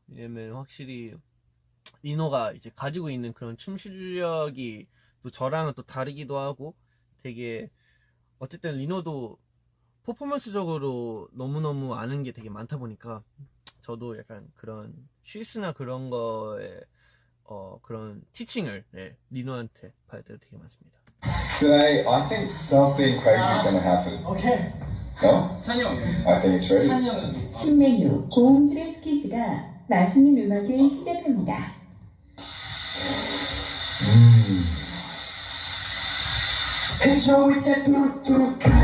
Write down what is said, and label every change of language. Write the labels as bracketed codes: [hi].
[ko] 왜냐면 확실히 리노가 이제 가지고 있는 그런 춤 실력이 또 저랑은 또 다르기도 하고, 되게 어쨌든 리노도 퍼포먼스적으로 너무너무 아는 게 되게 많다 보니까 저도 약간 그런 실수나 그런 거에 그런 티칭을 리노한테 받을 때도 되게 많습니다. [en] Today, I think something crazy is gonna happen. [ko] 오케이. [en] No? [ko] 찬이 형이. [en] I think it's ready. [ko] 찬이 형이. 신메뉴 고음질의 스키즈가 맛있는 음악을 시작합니다. 해줘 이때 뚜루뚜루.